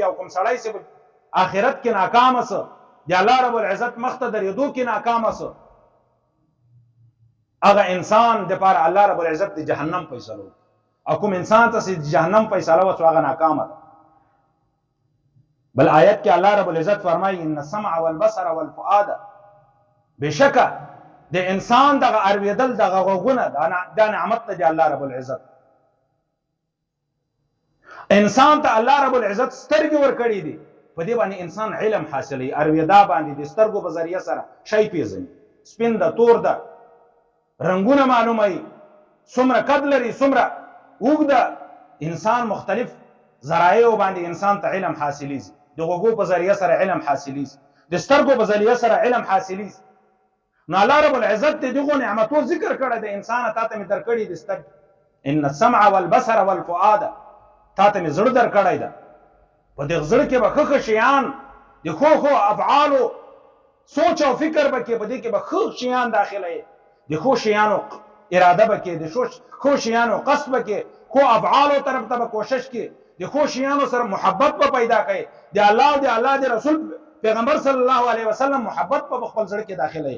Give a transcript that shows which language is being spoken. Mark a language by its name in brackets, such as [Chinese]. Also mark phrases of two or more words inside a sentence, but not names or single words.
[Pashto] او کوم سړی چې آخرت کې ناکام سه، د الله رب العزت مخ ته درېدو کې ناکام سه، هغه انسان د پاره الله رب العزت د جهنم فیصله وکړي. او کوم انسان ته چې جهنم فیصله وشو، هغه ناکامه ده. بل آیت کې الله رب العزت فرمایي [Arabic] ان السمع والبصر والفؤاد، [Pashto] بشکه د انسان دغه اورېدل، دغه غوږونه، دا نعمت ته دی الله رب العزت. انسان ته الله رب العزت سترګې ورکړي دي، په دې باندې انسان علم حاصلوي، اورېدا باندې د سترګو په ذریعه سره شی پیژني، سپین ده، تور ده، رنگونه معلوموي، څومره قد لري، څومره اوږده، انسان مختلف ذرایعو باندې انسان ته علم حاصلیږي، د غوږو په ذریعه سره علم حاصلیږي، د سترګو په ذریعه سره علم حاصلیږي. نو الله رب العزت دغه نعمتو ذکر کړه د انسان ته مې درکړي د سترګ، [Arabic] ان السمع والبصر والفؤاد، [Pashto] تا ته مې زړه درکړی ده، په دې زړه کې به ښه شیان، د ښو افعالو سوچ او فکر به کې، په دې کې به ښه شیان داخله، د ښو شیانو اراده به کې، د ښو شیانو قصد به کې، ښو افعالو طرف ته به کوشش کې، د ښو شیانو سره محبت به پیدا کوي، د الله او د الله د رسول پیغمبر [Arabic] صلی الله علیه وسلم [Pashto] محبت په خپل زړه کې داخله.